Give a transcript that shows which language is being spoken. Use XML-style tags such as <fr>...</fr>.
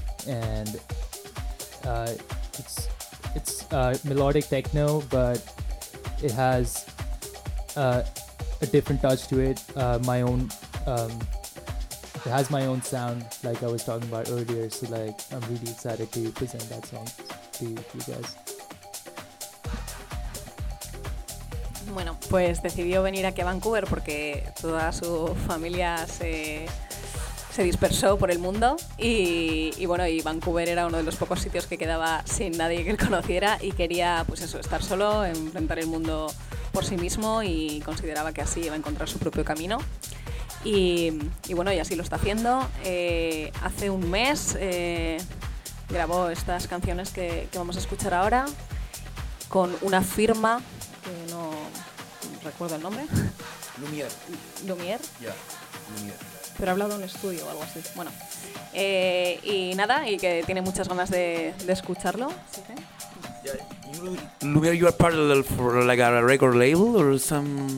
<en>And it's melodic techno, but it has a different touch to it, my own, it has my own sound, like I was talking about earlier, so like, I'm really excited to present that song to you guys.</en> <es>Bueno, pues decidió venir aquí a Vancouver porque toda su familia se dispersó por el mundo y bueno, y Vancouver era uno de los pocos sitios que quedaba sin nadie que él conociera y quería, pues eso, estar solo, enfrentar el mundo por sí mismo, y consideraba que así iba a encontrar su propio camino. Y bueno, y así lo está haciendo. Hace un mes grabó estas canciones que vamos a escuchar ahora con una firma que no recuerdo el nombre. Lumiere. Lumiere. Ya, Lumiere. Pero ha hablado en un estudio o algo así. Bueno, y nada, y que tiene muchas ganas de escucharlo. ¿Sí, sí?</es> <en>Lumiere, you are part of a record label or some?</en>